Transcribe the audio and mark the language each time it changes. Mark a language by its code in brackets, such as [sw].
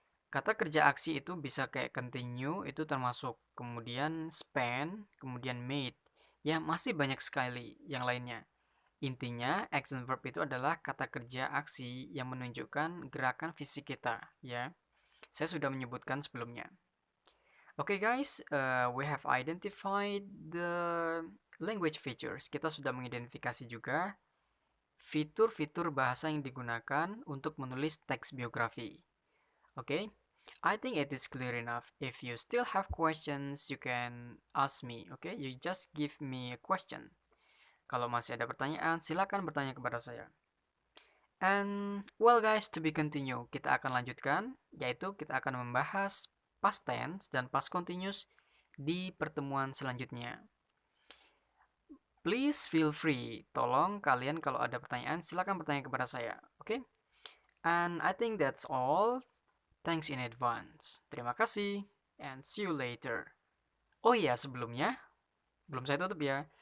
[id] Kata kerja aksi itu bisa kayak continue, itu termasuk. Kemudian spend, kemudian made. Ya, masih banyak sekali yang lainnya. Intinya, action verb itu adalah kata kerja aksi yang menunjukkan gerakan fisik kita, ya. Saya sudah menyebutkan sebelumnya. [en] Oke guys, we have identified the language features. [id] Kita sudah mengidentifikasi juga fitur-fitur bahasa yang digunakan untuk menulis teks biografi. [en] Oke, I think it is clear enough. If you still have questions, you can ask me. Okay, you just give me a question. [id] Kalau masih ada pertanyaan, silakan bertanya kepada saya. [en] And well guys, to be continue, [id] kita akan lanjutkan, yaitu kita akan membahas past tense dan past continuous di pertemuan selanjutnya. [en] Please feel free, [id] tolong kalian kalau ada pertanyaan, silakan bertanya kepada saya, oke? [en] And I think that's all. Thanks in advance. [id] Terima kasih, [en] and see you later. [id] Oh iya, sebelumnya, belum saya tutup ya.